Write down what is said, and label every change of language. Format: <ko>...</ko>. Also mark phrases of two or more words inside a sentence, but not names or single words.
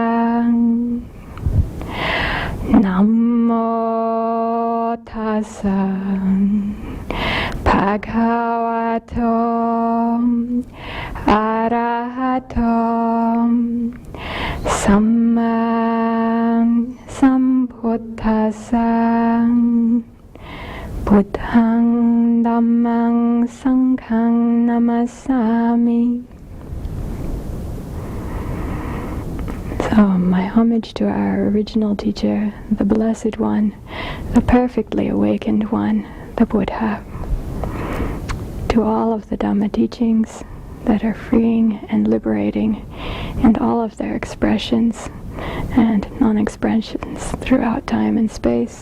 <pi>Namo Tassa Bhagavato Arahato Samma Sambuddhassa. Buddhang Dhammang Sanghang Namasami.</pi> <en>So, my homage to our original teacher, the Blessed One, the perfectly awakened one, the Buddha. To all of the Dhamma teachings that are freeing and liberating, and all of their expressions and non-expressions throughout time and space.</en>